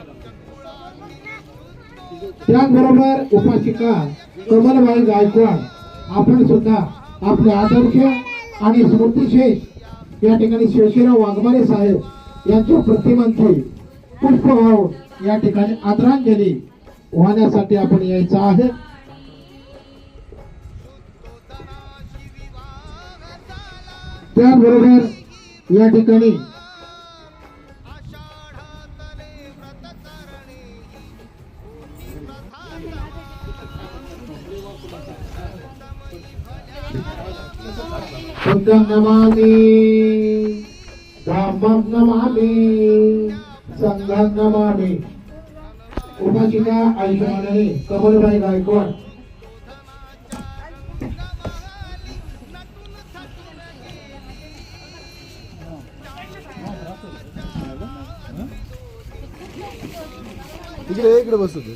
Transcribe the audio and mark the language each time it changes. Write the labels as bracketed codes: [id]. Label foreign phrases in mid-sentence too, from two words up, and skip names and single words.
[mr] त्याचबरोबर उपासिका कमलबाई गायकवाड आपण सुद्धा आपले आदर्श आणि स्मृतिशेष या ठिकाणी शेषराव वाघमारे साहेब यांच्या प्रतिमांची पुष्प वाहून या ठिकाणी आदरांजली वाहण्यासाठी आपण यायचं आहे. त्याचबरोबर या ठिकाणी [pi] बुद्धं नमामि, धम्मं नमामि, संघं नमामि. [mr] उपासिका आयुष्यमाने कमलबाई गायकवाड. इकडे बसतो